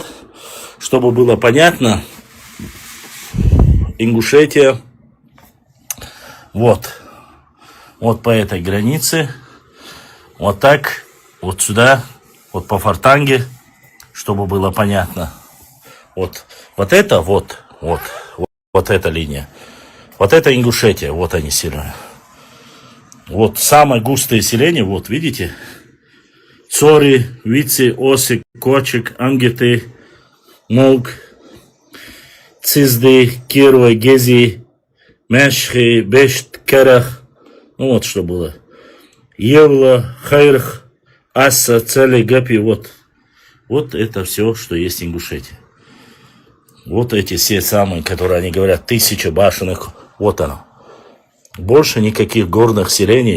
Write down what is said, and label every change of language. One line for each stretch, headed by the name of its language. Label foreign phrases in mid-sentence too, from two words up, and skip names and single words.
Russian: Чтобы было понятно, Ингушетия, вот по этой границе, вот так, вот сюда, вот по Фортанге, чтобы было понятно. Вот эта линия. Вот это Ингушетия, вот они селения. Вот самое густое селение, вот видите? Цори, Вици, Оси, Кочек, Ангеты, Молк, Цизды, Кирова, Гези, Мешхи, Бешт, Керах. Вот что было. Евла, Хайрх, Аса, Цели, Гапи, вот. Вот это все, что есть в Ингушетии. Вот эти все самые, которые они говорят, 1000 башенных. Вот оно. Больше никаких горных селений.